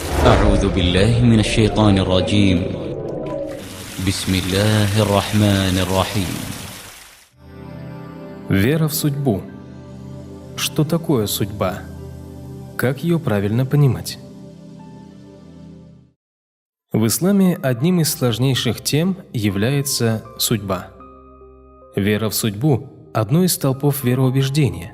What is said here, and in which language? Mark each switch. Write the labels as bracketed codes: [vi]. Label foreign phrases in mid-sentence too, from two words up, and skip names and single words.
[ar] أعوذ بالله من الشيطان الرجيم. بسم الله الرحمن الرحيم. [ru] Вера в судьбу. Что такое судьба? Как ее правильно понимать? В исламе одним из сложнейших тем является судьба. Вера в судьбу – одно из столпов вероубеждения.